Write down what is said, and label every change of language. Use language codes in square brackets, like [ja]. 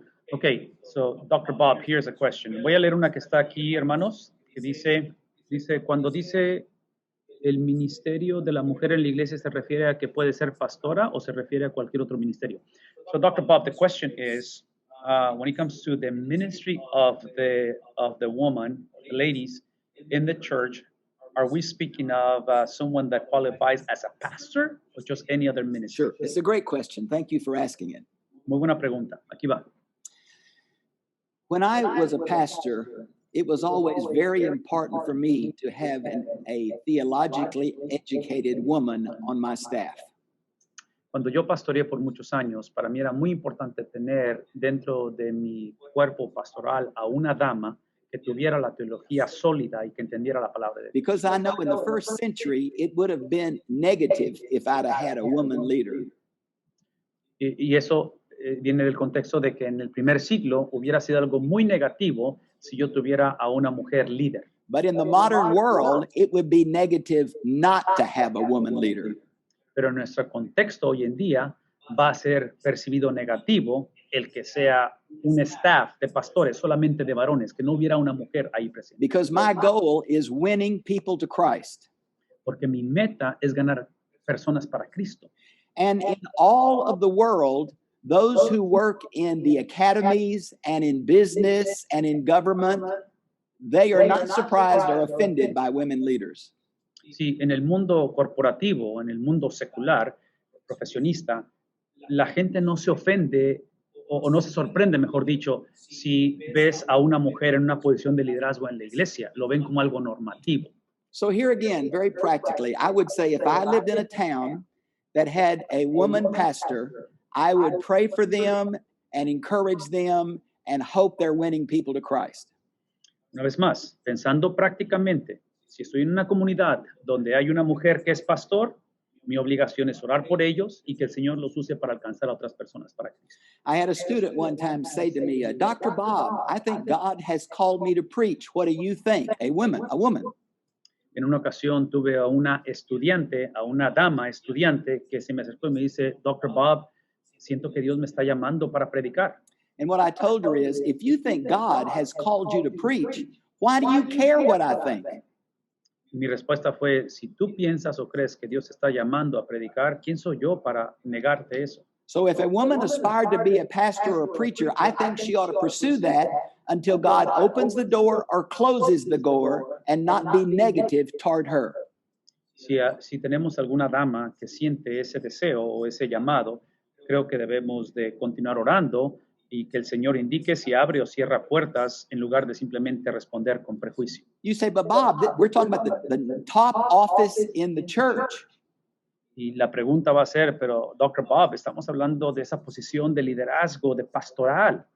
[en] Okay. So, Dr. Bob, here's a question. [es] Voy a leer una que está aquí, hermanos, que dice, cuando dice el ministerio de la mujer en la iglesia, ¿se refiere a que puede ser pastora o se refiere a cualquier otro ministerio? [en] So, Dr. Bob, the question is, when it comes to the ministry of the woman, the ladies in the church, are we speaking of someone that qualifies as a pastor or just any other ministry? Sure. It's a great question. Thank you for asking it. [es] Muy buena pregunta. Aquí va. [en] When I was a pastor, it was always very important for me to have a theologically educated woman on my staff. [es] Cuando yo pastoreé por muchos años, para mí era muy importante tener dentro de mi cuerpo pastoral a una dama que tuviera la teología sólida y que entendiera la palabra de Dios. [en] Because I know in the first century, it would have been negative if I'd have had a woman leader. [es] Y eso viene del contexto de que en el primer siglo hubiera sido algo muy negativo si yo tuviera a una mujer líder. [en] But in the modern world, it would be negative not to have a woman leader. [es] Pero en nuestro contexto hoy en día va a ser percibido negativo el que sea un staff de pastores solamente de varones, que no hubiera una mujer ahí presente. [en] Because my goal is winning people to Christ. [es] Porque mi meta es ganar personas para Cristo. [en] And in all of the world, those who work in the academies and in business and in government, they are not surprised or offended by women leaders. [es] Sí, en el mundo corporativo, en el mundo secular, profesionista, la gente no se ofende o no se sorprende, mejor dicho, si ves a una mujer en una posición de liderazgo en la iglesia. Lo ven como algo normativo. [en] So here again, very practically, I would say if I lived in a town that had a woman pastor, I would pray for them and encourage them and hope they're winning people to Christ. [es] Una vez más, pensando prácticamente, si estoy en una comunidad donde hay una mujer que es pastor, mi obligación es orar por ellos y que el Señor los use para alcanzar a otras personas para Cristo. [en] I had a student one time say to me, Dr. Bob, I think God has called me to preach. What do you think? A woman. [es] En una ocasión tuve a una estudiante, a una dama estudiante que se me acercó y me dice, Dr. Bob, siento que Dios me está llamando para predicar. [en] And what I told her is, if you think God has called you to preach, why do you care what I think? [es] Mi respuesta fue, si tú piensas o crees que Dios está llamando a predicar, ¿quién soy yo para negarte eso? [en] So if a woman aspired to be a pastor or a preacher, I think she ought to pursue that until God opens the door or closes the door and not be negative toward her. [es] Si tenemos alguna dama que siente ese deseo o ese llamado, creo que debemos de continuar orando y que el Señor indique si abre o cierra puertas en lugar de simplemente responder con prejuicio. [en] You say, but Bob, we're talking about the top office in the church. [es] Y la pregunta va a ser, pero Dr. Bob, estamos hablando de esa posición de liderazgo, de pastoral.